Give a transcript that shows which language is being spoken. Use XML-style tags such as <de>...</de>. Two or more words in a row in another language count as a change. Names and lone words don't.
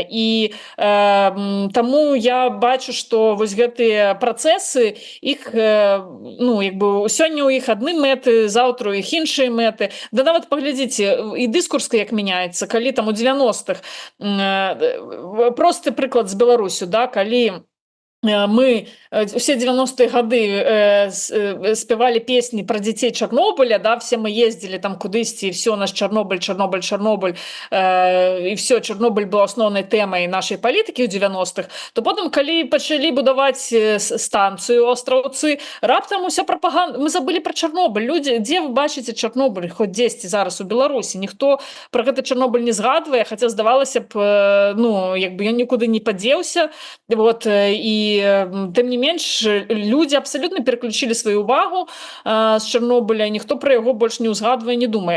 <be>І таму я бачу, што вось гэтыя працэсы, іх, ну, як бы сёння у іх адны мэты, заўтра у іх іншыя мэты. Да нават паглядзіце, і дыскурс як мяняецца, калі там у 90-х, просты прыклад з Беларусю, да, калі</be> <ru>мы все 90-е гады спевали песни про детей Чернобыля, да, все мы ездили там кудысьці, и все, наш Чернобыль, и все, Чернобыль был основной темой нашей политики в 90-х, то потом,</ru> <be>калі пачалі будаваць станцию Остраўцы, раптам уся пропаганда,</be> <ru>мы забыли про Чернобыль. Люди, где вы</ru> <be>бачыце Чернобыль хоть 10 зараз у Беларусі? Ніхто про гэты Чернобыль не згадвае, хотя здавалася б, ну, як бы ён нікуды не падзеўся, вот, і тым не менш</be> <ru>люди абсолютно переключили</ru> <be>сваю увагу з Чарнобыля, ніхто про яго больш не ўзгадвае, не думае.</be>